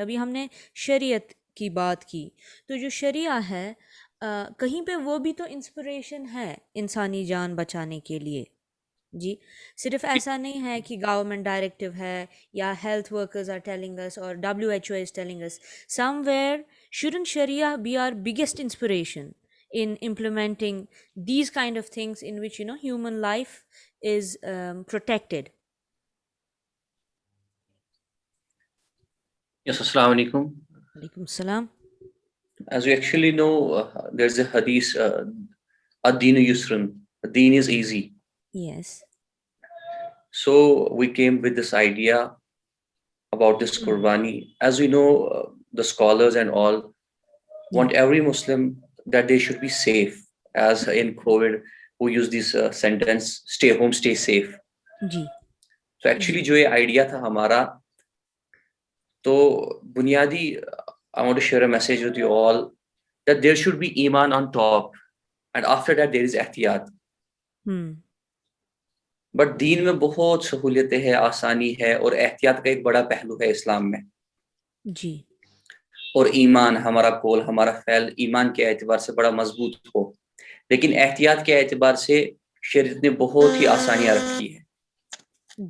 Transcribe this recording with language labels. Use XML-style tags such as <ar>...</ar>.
<ur>ابھی ہم نے شریعت کی بات کی, تو جو شریعہ ہے کہیں پہ وہ بھی تو انسپریشن ہے انسانی جان بچانے کے لیے جی. صرف ایسا نہیں ہے کہ گورنمنٹ ڈائریکٹیو ہے یا</ur> <en>health workers are telling us</en> <ur>اور</ur> <en>WHO is telling us. Somewhere shouldn't شریعہ be our biggest inspiration in implementing these kind of things in which human life is protected? Yes, assalamu alaikum. Alaikum salam. As we actually know, there's a hadith,</en> <ar>ad-deenu yusrun,</ar> <en>the deen is easy. Yes. So we came with this idea about this qurbani. As we know, the scholars and all want every Muslim that they should be safe. As in COVID, we use this sentence, stay home, stay safe. جی. So actually</en> <ur>جو یہ idea تھا ہمارا, تو بنیادی</ur> <en>I want to share a message with you all that there should be iman on top and after that there is احتیاط.</en> <ur>But دین میں بہت سہولیتیں ہیں, آسانی ہے, اور احتیاط کا ایک بڑا پہلو ہے اسلام میں. جی. اور ایمان, ہمارا قول, ہمارا فعل ایمان کے اعتبار سے بڑا مضبوط ہو, لیکن احتیاط کے اعتبار سے شریعت نے بہت ہی آسانیاں رکھی ہیں.</ur>